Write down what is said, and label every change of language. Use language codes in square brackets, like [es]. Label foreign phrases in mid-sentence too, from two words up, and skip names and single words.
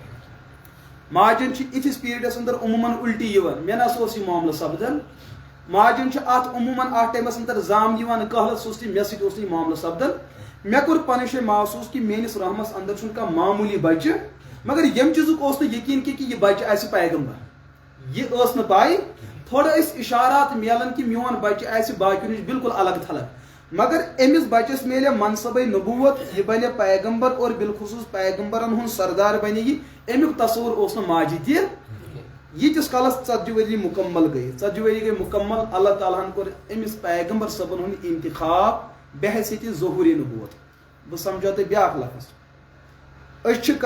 [ks] ماجن چھِ یِتھِس پیٖریڈس اندر عموٗماً الٹی یِوان مےٚ نسا اوس یہِ معاملہٕ سپدان ماجن چھِ اتھ عموٗماً اتھ ٹایمس اندر زام یِوان قحلس سُستی مےٚ سۭتۍ اوس نہٕ یہِ معاملہٕ سپدان مےٚ کوٚر پنٕنۍ جایہِ محسوٗس کہِ میٲنِس رحمس اندر چھُنہٕ کانٛہہ معموٗلی بچہِ مگر ییٚمہِ چیٖزُک اوس نہٕ یقیٖن کہِ یہِ بچہِ آسہِ پیغمبر یہِ ٲس نہٕ پاے تھوڑا ٲسۍ اشارات میلان کہِ میون بچہِ آسہِ باقیو نِش بالکل [ur] الگ تھلگ [ks] مگر أمِس بچس میلے منصبے نبوت یہِ بنے پیغمبر اور بالخصوص پیغمبرن ہُنٛد سردار بنے یہِ امیُک تصور اوس نہٕ ماجہِ تہِ ییٖتِس کالس 40 ؤری مکمل گٔے 40 ؤری گٔے مکمل اللہ تعالیٰ ہن کوٚر أمِس پیغمبر صٲبن ہُنٛد انتخاب بحیثیتِ ظہوٗری نبوت بہٕ سمجھاو تۄہہِ بیاکھ لفظ أسۍ چھِ